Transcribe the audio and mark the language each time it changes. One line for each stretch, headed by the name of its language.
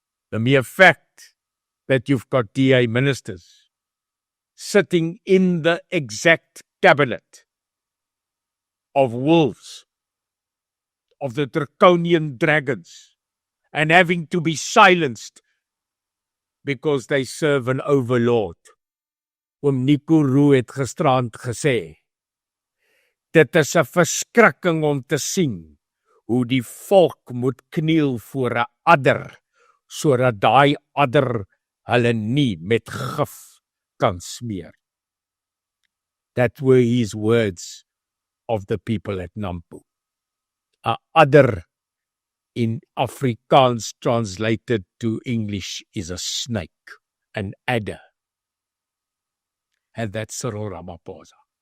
English: The mere fact that you've got DA ministers sitting in the exact cabinet of wolves, of the draconian dragons, and having to be silenced because they serve an overlord.
Afrikaans: Nico Roux het gisterand gesê, dit is 'n verskrikking om te sien hoe die volk moet kniel voor 'n adder, sodat daai adder hulle nie met gif kan smeer.
English: That were his words of the people at Nampo. 'n Adder in Afrikaans translated to English is a snake, an adder. And that's Cyril Ramaphosa.